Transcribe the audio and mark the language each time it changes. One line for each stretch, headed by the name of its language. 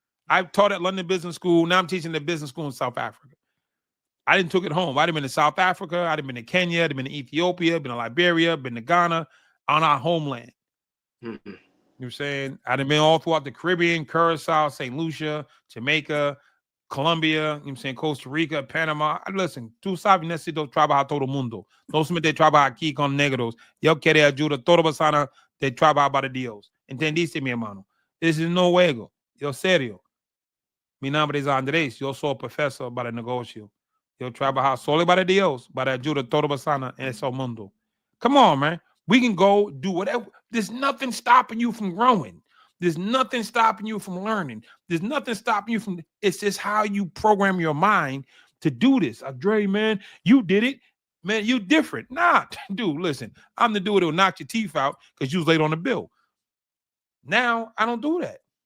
English: I taught at London Business School. Now I'm teaching the business school in South Africa. I didn't took it home. I'd have been to South Africa. I'd have been to Kenya. I'd have been to Ethiopia. Been to Liberia. Been to Ghana. On our homeland. You know what I'm saying? I'd have been all throughout the Caribbean, Curacao, St. Lucia, Jamaica, Colombia, you know what I'm saying, Costa Rica, Panama.
Spanish: Listen, tú sabes, necesito trabajar todo el mundo. No solamente trabajar aquí con negros. Yo quiero ayudar a toda persona de trabajar para Dios. ¿Entendiste, mi hermano?
English: This is no
Spanish: juego. Yo serio. Mi nombre es Andrés. Yo soy profesor para el negocio. Yo trabajar solo para Dios, para ayudar a toda persona en ese mundo.
English: Come on, man. We can go do whatever. There's nothing stopping you from growing. There's nothing stopping you from learning. There's nothing stopping you from. It's just how you program your mind to do this. Andre, man, you did it. Man, you different. Nah, dude, listen. I'm the dude that'll knock your teeth out because you was late on the bill. Now, I don't do that.